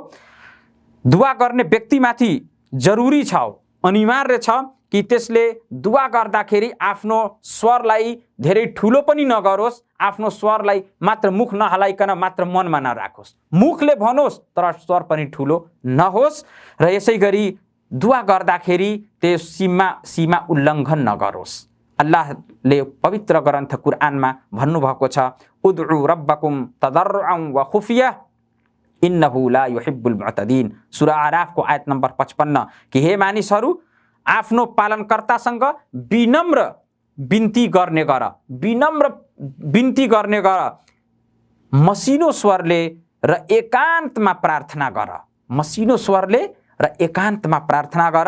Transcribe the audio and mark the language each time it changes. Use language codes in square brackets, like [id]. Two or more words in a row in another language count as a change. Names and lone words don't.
[ne] दुआ गर्ने व्यक्तिमाथि जरुरी छ, अनिवार्य छ कि त्यसले दुआ गर्दाखेरि आफ्नो स्वरलाई धेरै ठुलो पनि नगरोस्, आफ्नो स्वरलाई मात्र मुख नहलाइकन मात्र मनमा नराखोस्, मुखले भनोस् तर स्वर पनि ठुलो नहोस्, र यसै गरी दुआ गर्दाखेरि त्यो सीमा उल्लङ्घन नगरोस्। अल्लाहले पवित्र ग्रन्थ कुरानमा भन्नुभएको छ, [ar] ادعوا ربكم تضرعا وخفية إنه لا يحب المعتدين. [ne] सूरा आराफको आयत नम्बर 55 कि हे मानिसहरू, आफ्नो पालनकर्तासँग विनम्र बिन्ती गर्ने गर, विनम्र बिन्ती गर्ने गर, मसिनो स्वरले र एकान्तमा प्रार्थना गर, मसिनो स्वरले र एकान्तमा प्रार्थना गर।